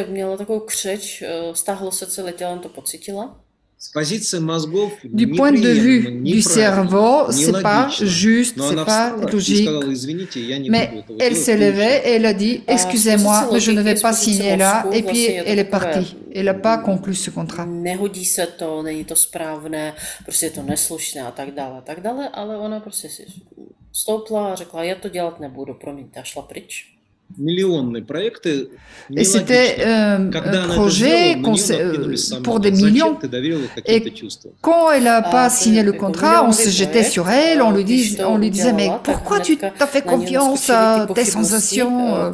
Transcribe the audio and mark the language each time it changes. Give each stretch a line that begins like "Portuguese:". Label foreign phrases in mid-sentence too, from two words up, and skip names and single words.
French: Du point de vue du cerveau, c'est pas juste, c'est pas logique. Mais elle s'est levée et elle a dit, excusez-moi, mais je ne vais pas signer là. Et puis elle est partie. Elle n'a pas conclu ce contrat.
Czech: Nehodí se to, není to správné, prostě je to neslušné a tak dále, ale ona prostě si stoupla a řekla, já to dělat nebudu, promiňte, a šla pryč.
French: Et c'était un projet pour des millions. Et quand elle n'a pas signé le contrat, on se jetait sur elle, on lui disait, mais pourquoi tu t'as fait confiance à tes sensations?